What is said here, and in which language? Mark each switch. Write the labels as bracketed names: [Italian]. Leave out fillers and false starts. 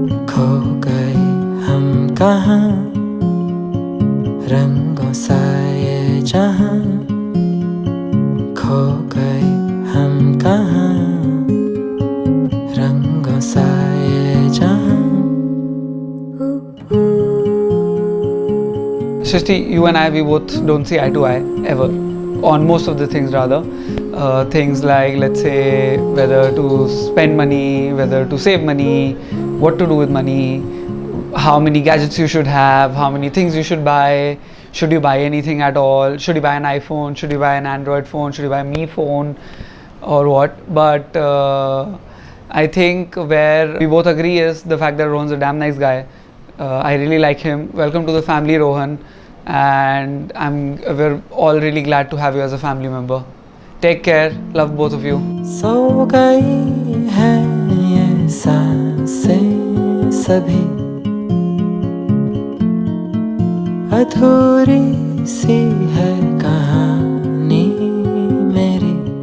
[Hindi] खो गए हम कहाँ, रंगों सा ये जहाँ खो गए हम कहाँ, रंगों सा ये जहाँ। [English] Srishti, you and I, we both don't see eye to eye ever on most of the things. Rather, things like, let's say, whether to spend money, whether to save money, what to do with money, how many gadgets you should have, how many things you should buy, should you buy anything at all, should you buy an iPhone, should you buy an Android phone, should you buy a Mi phone, or what. But I think where we both agree is the fact that Rohan's a damn nice guy. I really like him. Welcome to the family, Rohan, and we're all really glad to have you as a family member. Take care. Love both of you. [Hindi] सो गई हैं ये सांसें सभी, अधूरी सी है कहानी मेरी।